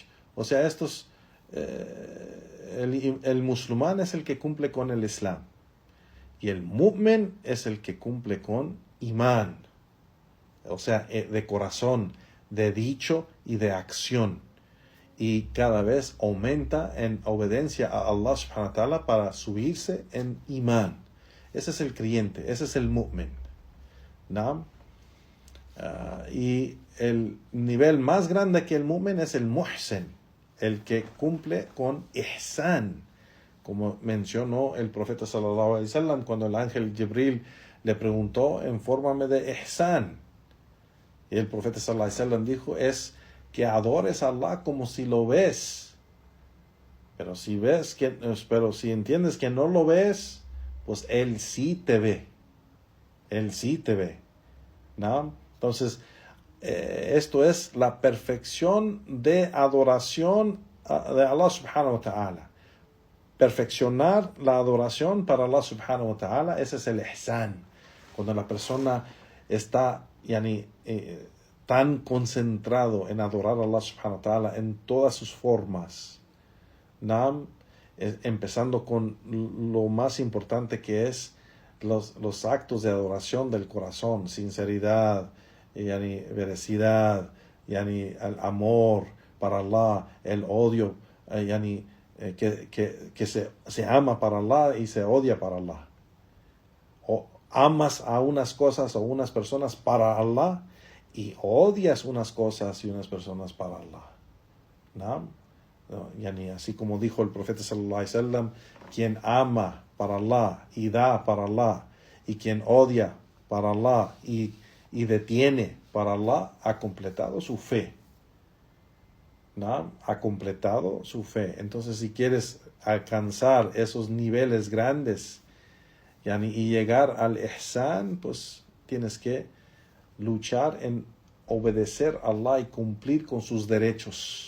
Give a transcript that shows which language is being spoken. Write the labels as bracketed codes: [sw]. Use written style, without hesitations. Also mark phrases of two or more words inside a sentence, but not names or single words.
[es] O sea, el musulmán es el que cumple con el Islam. Y el mu'min es el que cumple con imán. O sea, de corazón, de dicho y de acción. Y cada vez aumenta en obediencia a Allah [ar] سبحانه وتعالى [es] para subirse en imán. Ese es el creyente, ese es el mu'min, ¿no? Y el nivel más grande que el mu'min es el muhsin, el que cumple con ihsan, como mencionó el profeta [ar] صلى الله عليه وسلم [es] cuando el ángel Jibril le preguntó: infórmame de ihsan. Y el profeta [ar] صلى الله عليه وسلم [es] dijo: es que adores a Allah como si lo ves. Pero si entiendes que no lo ves, pues Él sí te ve. Él sí te ve, ¿no? Entonces, esto es la perfección de adoración de Allah [ar] سبحانه وتعالى. [es] Perfeccionar la adoración para Allah [ar] سبحانه وتعالى, [es] ese es el ihsan. Cuando la persona está tan concentrado en adorar a Allah [ar] سبحانه وتعالى [es] en todas sus formas, ¿no? Empezando con lo más importante, que es los actos de adoración del corazón, sinceridad, veracidad, el amor para Allah, el odio, que se ama para Allah y se odia para Allah. O amas a unas cosas o unas personas para Allah y odias unas cosas y unas personas para Allah, ¿no? Así como dijo el profeta [ar] صلى الله عليه وسلم: [es] quien ama para Allah y da para Allah, y quien odia para Allah y detiene para Allah, ha completado su fe, ¿no? Ha completado su fe. Entonces, si quieres alcanzar esos niveles grandes y llegar al ihsan, pues tienes que luchar en obedecer a Allah y cumplir con sus derechos.